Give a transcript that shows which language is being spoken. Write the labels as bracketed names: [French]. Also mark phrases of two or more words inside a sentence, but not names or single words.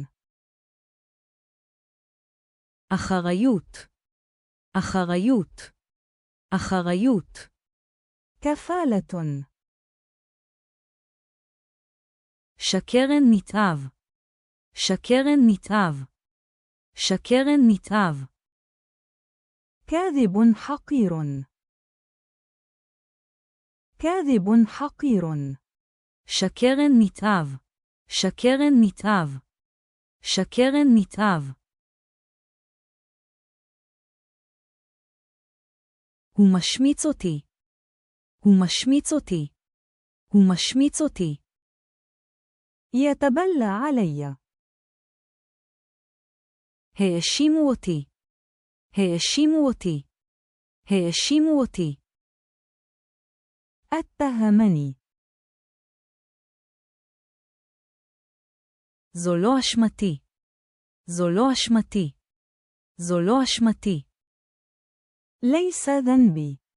[Hebrew] אחריות. אחריות. אחריות. [Arabic] كفالة. [Hebrew] שקרן נתעב. שקרן נתעב. שקרן נתעב. [Arabic] كاذب حقير. كاذب حقير. [Hebrew] שקרן נתעב. שקרן נתעב. שקרן נתעב. הוא משמיץ אותי. הוא משמיץ אותי. הוא משמיץ אותי. [Arabic] يتبلى علي. [Hebrew] האשימו אותי. האשימו אותי. האשימו אותי. [Arabic] اتهمني. [Hebrew] זו לא אשמתי. זו לא אשמתי. זו לא אשמתי. [Arabic] ليس ذنبي.